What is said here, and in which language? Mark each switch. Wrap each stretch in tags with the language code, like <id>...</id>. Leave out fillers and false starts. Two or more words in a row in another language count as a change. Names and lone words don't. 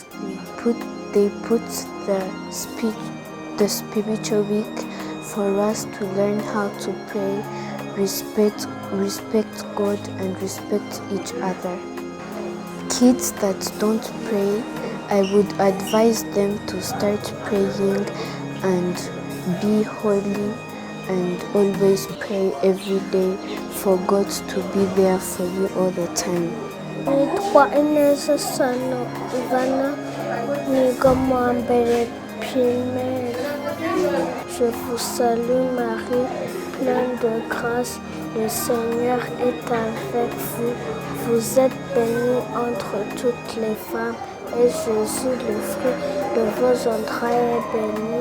<en>They put the spiritual week for us to learn how to pray, respect God and respect each other. kids that don't pray, I would advise them to start praying and be holy and always pray every day for God to be there for you all the time.</en> <rw>Nitwa Ineza Sano Ivana, niga mu wa mbere primaire.</rw> <fr>Je vous salue Marie, pleine de grâce, le Seigneur est avec vous. Vous êtes bénie entre toutes les femmes, et Jésus, le fruit de vos entrailles, est béni.</fr>